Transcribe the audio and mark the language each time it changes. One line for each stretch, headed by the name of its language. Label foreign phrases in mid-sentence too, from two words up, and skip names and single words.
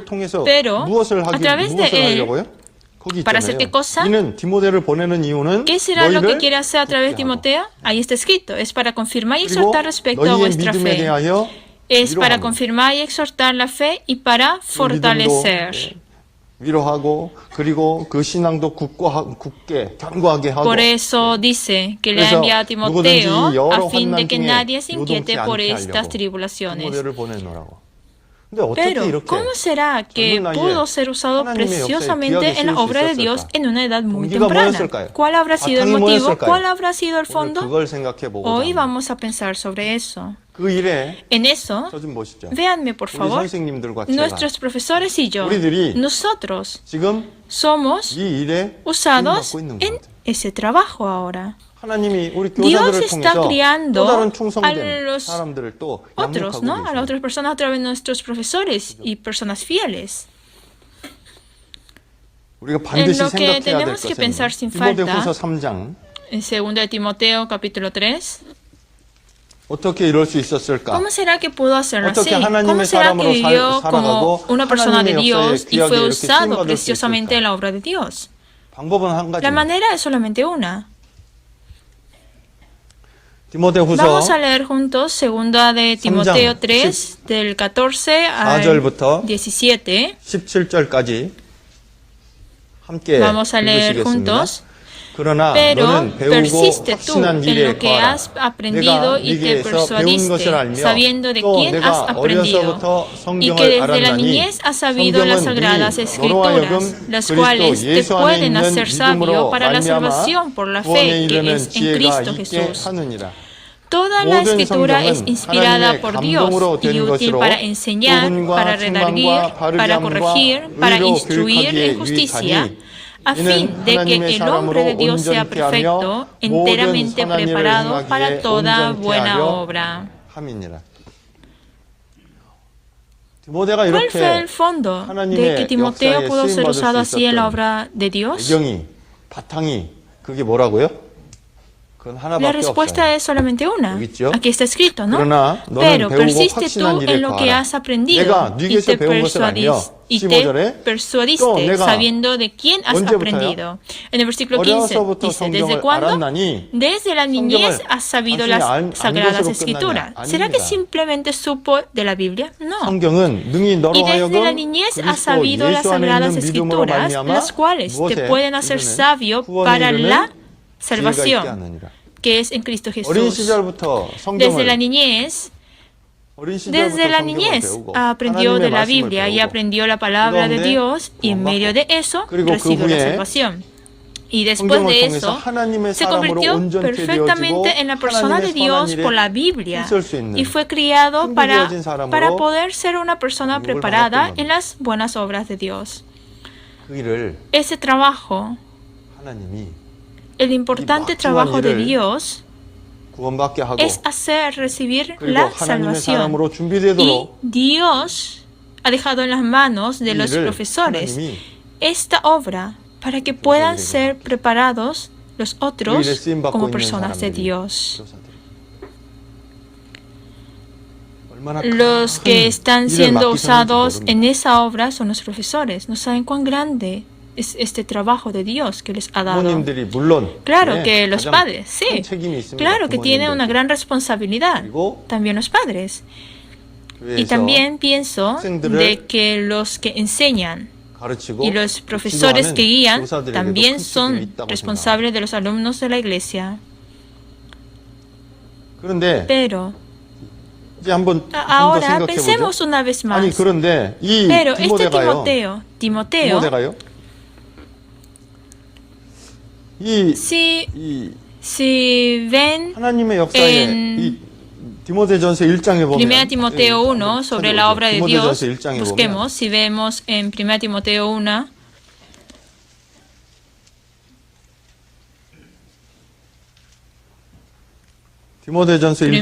Spanish: Pero a través de él, ¿para hacer qué cosa? ¿Qué será lo que quiere hacer a través de Timoteo? Ahí está escrito, es para confirmar y exhortar respecto a vuestra fe. Es para confirmar y exhortar la fe y para fortalecer.
Korean: 위로하고 그리고 그 신앙도 굳게 견고하게 하고.
Spanish: Por eso dice que le ha enviado a Timoteo a fin de que nadie se inquiete por estas tribulaciones. Pero, ¿cómo será que pudo ser usado preciosamente en la obra de Dios en una edad muy temprana? ¿Cuál habrá sido el motivo? ¿Cuál habrá sido el fondo? Hoy vamos a pensar sobre eso. En eso, véanme por favor, nuestros profesores y yo, nosotros somos usados en ese trabajo ahora.
Korean: 하나님이 우리
Spanish: Dios
Korean: 교사들을
Spanish: está
Korean: 통해서
Spanish: criando
Korean: 또 다른
Spanish: a
Korean: 충성된
Spanish: los
Korean: 사람들을 또
Spanish: otros,
Korean: 양육하고
Spanish: ¿no? A las
Korean: 계세요.
Spanish: otras personas a través de nuestros profesores y personas fieles.
Korean: 우리가 반드시
Spanish: lo que
Korean: 생각해야 될
Spanish: tenemos que pensar sin falta,
Korean: 디모데후서 3장
Spanish: En 2 de Timoteo, capítulo 3,
Korean: 어떻게 이럴 수 있었을까?
Spanish: ¿cómo será que pudo hacerlo así?
Korean: 어떻게 하나님의
Spanish: ¿Cómo será que
Korean: 사람으로
Spanish: vivió como
Korean: 살아가고
Spanish: una persona de
Korean: 하나님의
Spanish: Dios
Korean: 역사에
Spanish: y fue
Korean: 귀하게 이렇게
Spanish: usado
Korean: 쓰임받을 수
Spanish: preciosamente en
Korean: 있을까?
Spanish: la obra de Dios?
Korean: 방법은 한
Spanish: La
Korean: 가지.
Spanish: manera es solamente una.
Korean: 디모데후서
Spanish: Vamos a leer juntos 2 de Timoteo 3, del 14 al
Korean: 4절부터
Spanish: 17.
Korean: 17절까지 함께
Spanish: Vamos a leer
Korean: 읽으시겠습니다.
Spanish: juntos.
Korean: 그러나
Spanish: Pero
Korean: 너는 배우고
Spanish: persiste tú
Korean: 확신한
Spanish: en
Korean: 일에
Spanish: lo que
Korean: 거하라.
Spanish: has aprendido
Korean: 내가
Spanish: y te
Korean: 네게서 배운 것을
Spanish: persuadiste,
Korean: 알며
Spanish: sabiendo de
Korean: 또
Spanish: quién has
Korean: 내가
Spanish: aprendido,
Korean: 어려서부터
Spanish: y
Korean: 성경을
Spanish: que desde la
Korean: 알았나니
Spanish: niñez has sabido las
Korean: 성경은
Spanish: sagradas
Korean: 능히 너로 하여금
Spanish: escrituras, las
Korean: 그리스도
Spanish: cuales te
Korean: 예수 안에
Spanish: pueden
Korean: 있는
Spanish: hacer sabio
Korean: 믿음으로
Spanish: para la
Korean: 말미암아
Spanish: salvación por la
Korean: 구원에
Spanish: fe que
Korean: 이르는
Spanish: es en
Korean: 지혜가
Spanish: Cristo
Korean: 있게
Spanish: Jesús.
Korean: 하느니라.
Spanish: Toda la
Korean: 모든
Spanish: escritura es
Korean: 성경은
Spanish: inspirada
Korean: 하나님의
Spanish: por Dios
Korean: 감동으로
Spanish: y
Korean: 된
Spanish: útil
Korean: 것으로
Spanish: para enseñar,
Korean: 교훈과
Spanish: para redarguir,
Korean: 책망과 바르게
Spanish: para
Korean: 함과
Spanish: corregir, para
Korean: 의로
Spanish: instruir
Korean: 교육하기에
Spanish: en justicia,
Korean: 유익하니
Spanish: a fin de que el hombre de Dios sea perfecto, enteramente preparado para toda buena obra.
Korean: 함이니라. 디모데가
Spanish: ¿Cuál
Korean: 이렇게
Spanish: fue el fondo de que Timoteo pudo ser usado así en la obra de Dios?
Korean: 배경이 바탕이 그게 뭐라고요? 그건
Spanish: La
Korean: 하나밖에
Spanish: respuesta
Korean: 없어요.
Spanish: es solamente una.
Korean: 여기 있죠?
Spanish: Aquí está escrito, ¿no?
Korean: 그러나 너는
Spanish: Pero
Korean: 배우고
Spanish: persiste
Korean: 확신한
Spanish: tú
Korean: 일에
Spanish: en lo que
Korean: 거하라.
Spanish: has aprendido
Korean: 내가
Spanish: y
Korean: 네게서
Spanish: te
Korean: 배운 것을 알며 15절에 또
Spanish: persuadiste
Korean: 내가
Spanish: sabiendo de quién has
Korean: 언제부터요?
Spanish: aprendido. En el versículo 15
Korean: 어려서부터
Spanish: dice, ¿desde
Korean: 성경을
Spanish: cuándo?
Korean: 알았나니
Spanish: Desde la niñez has sabido las
Korean: 안
Spanish: sagradas
Korean: 것으로
Spanish: escrituras.
Korean: 끝나냐?
Spanish: ¿Será que
Korean: 아닙니다.
Spanish: simplemente supo de la Biblia? No.
Korean: 성경은 능히 너로
Spanish: Y desde
Korean: 하여금
Spanish: la niñez has
Korean: 그리스도
Spanish: sabido las
Korean: 예수 안에
Spanish: sagradas
Korean: 있는 믿음으로
Spanish: escrituras,
Korean: 말미암아
Spanish: las cuales te
Korean: 무엇에
Spanish: pueden hacer
Korean: 이르는
Spanish: sabio
Korean: 구원에
Spanish: para
Korean: 이르는
Spanish: la
Korean: 지혜가 있게
Spanish: salvación,
Korean: 하느니라.
Spanish: que es en Cristo
Korean: 어린
Spanish: Jesús.
Korean: 시절부터
Spanish: Desde la
Korean: 성경을
Spanish: niñez,
Korean: 어린 시절부터
Spanish: desde la
Korean: 성경을
Spanish: niñez
Korean: 배우고
Spanish: aprendió
Korean: 하나님의
Spanish: de la
Korean: 말씀을
Spanish: Biblia y
Korean: 배우고
Spanish: aprendió la palabra de
Korean: 그런데
Spanish: Dios y en medio de eso
Korean: 그리고 그
Spanish: recibió la
Korean: 후에
Spanish: salvación. Y después
Korean: 성경을
Spanish: de
Korean: 통해서
Spanish: eso
Korean: 하나님의
Spanish: se
Korean: 사람으로
Spanish: convirtió
Korean: 온전케 되어지고
Spanish: perfectamente en la persona de
Korean: 하나님의
Spanish: Dios
Korean: 선한
Spanish: por la
Korean: 일에
Spanish: Biblia
Korean: 힘쓸 수 있는
Spanish: y fue criado
Korean: 준비되어진 사람으로
Spanish: para poder ser una persona
Korean: 교육을
Spanish: preparada
Korean: 받았던
Spanish: en las buenas obras de Dios.
Korean: 그 일을
Spanish: Ese trabajo,
Korean: 하나님이
Spanish: el importante
Korean: 막중한
Spanish: trabajo de
Korean: 일을
Spanish: Dios
Korean: 구원받게 하고
Spanish: es hacer recibir
Korean: 그리고
Spanish: la
Korean: 하나님의
Spanish: salvación.
Korean: 사람으로
Spanish: Y
Korean: 준비되도록
Spanish: Dios ha dejado en las manos de
Korean: 이
Spanish: los
Korean: 일을
Spanish: profesores
Korean: 하나님이
Spanish: esta obra para que puedan ser preparados los
Korean: 그 일에
Spanish: otros
Korean: 쓰임받고
Spanish: como
Korean: 있는
Spanish: personas de
Korean: 사람들이
Spanish: Dios.
Korean: 교사들이 얼마나
Spanish: Los
Korean: 큰
Spanish: que están
Korean: 일을
Spanish: siendo
Korean: 맡기셨는지
Spanish: usados
Korean: 모릅니다.
Spanish: en esa obra son los profesores. No saben cuán grande es este trabajo de Dios que les ha dado.
Korean: 부모님들이 물론
Spanish: Claro
Korean: 네,
Spanish: que los
Korean: 가장
Spanish: padres,
Korean: 큰
Spanish: sí.
Korean: 책임이 있습니다.
Spanish: Claro que tienen una
Korean: 부모님들께.
Spanish: gran responsabilidad.
Korean: 그리고
Spanish: También los padres. Y
Korean: 교회에서
Spanish: también pienso
Korean: 학생들을
Spanish: de que los que enseñan
Korean: 가르치고
Spanish: y los profesores
Korean: 지도하는
Spanish: que guían
Korean: 교사들에게도
Spanish: también
Korean: 큰 책임이
Spanish: son
Korean: 있다고
Spanish: responsables de los alumnos de la iglesia.
Korean: 생각합니다. 그런데
Spanish: Pero
Korean: 이제 한번 더
Spanish: ahora
Korean: 생각해
Spanish: pensemos
Korean: 보죠.
Spanish: una vez
Korean: 아니
Spanish: más.
Korean: 그런데 이
Spanish: Pero este
Korean: 디모데가요.
Spanish: Timoteo,
Korean: 이
Spanish: si ven
Korean: 하나님의 역사에 이 디모데전서 1장에 보면
Spanish: 1 Timoteo 1 sobre la obra de Dios,
Korean: 디모데전서 1장에 보면
Spanish: busquemos, si vemos en 1 Timoteo 1,
Korean: 디모데전서 1장